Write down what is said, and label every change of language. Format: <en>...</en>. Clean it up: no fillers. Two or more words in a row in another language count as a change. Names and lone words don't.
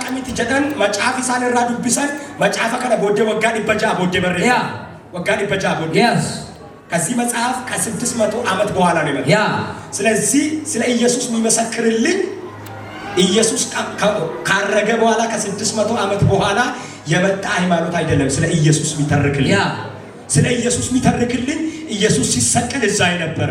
<om>waaqamiti jedhan macaafa isaan irraa dubbisan macaafa kana booddee waggaa 100 booddee barreeffame waggaa 100 booddee</om> <en>yes</en> <am>ከዚህ መጽሐፍ ከ600 ዓመት በኋላ ነው የመጣው ስለዚህ ስለ ኢየሱስ የሚመሰክርልኝ ኢየሱስ ካረገ በኋላ ከ600 ዓመት በኋላ የመጣ ሃይማኖት አይደለም ስለ ኢየሱስ የሚተርክልኝ ስለ ኢየሱስ የሚተርክልኝ ኢየሱስ ሲሰቀል እዛ የነበረ</am>